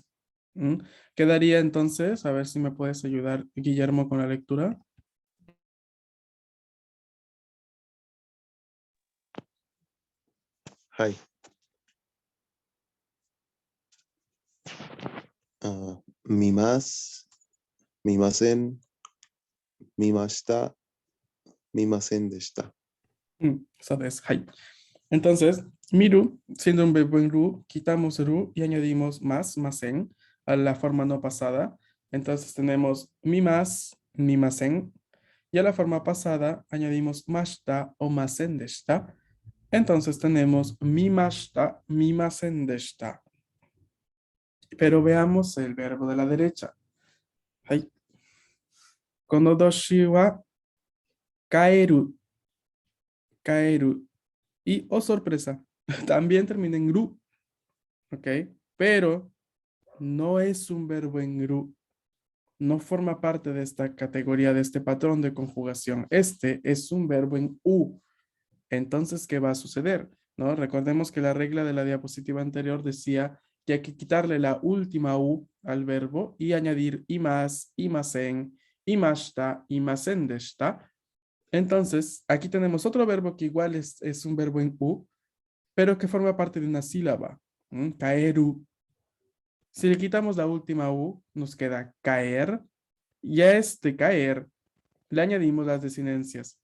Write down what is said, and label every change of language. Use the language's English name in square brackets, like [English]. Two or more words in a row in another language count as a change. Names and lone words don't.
[Spanish] Quedaría entonces, a ver si me puedes ayudar, Guillermo, con la lectura. Hi. Mimas, [Japanese] 見ません、見ました、見ませんでした. [Spanish] Esa es hai. Entonces, miru, siendo un verbo en ru, quitamos ru y añadimos más, masen, a la forma no pasada. Entonces tenemos mimasen, y a la forma pasada añadimos mashita o [Japanese] ませんでした. [Spanish] Entonces tenemos [Japanese] 見ました、見ませんでした. [Spanish] Pero veamos el verbo de la derecha. Hai. [Japanese] この年は帰る. [Spanish] Kaeru. Y, oh sorpresa, también termina en ru. ¿Ok? Pero no es un verbo en ru. No forma parte de esta categoría, de este patrón de conjugación. Este es un verbo en u. Entonces, ¿qué va a suceder? ¿No? Recordemos que la regla de la diapositiva anterior decía que hay que quitarle la última u al verbo y añadir imas, [Japanese] いません、いました、いませんでした. [Spanish] Entonces, aquí tenemos otro verbo que igual es un verbo en u, pero que forma parte de una sílaba. Caeru. Si le quitamos la última u, nos queda caer. Y a este caer le añadimos las desinencias.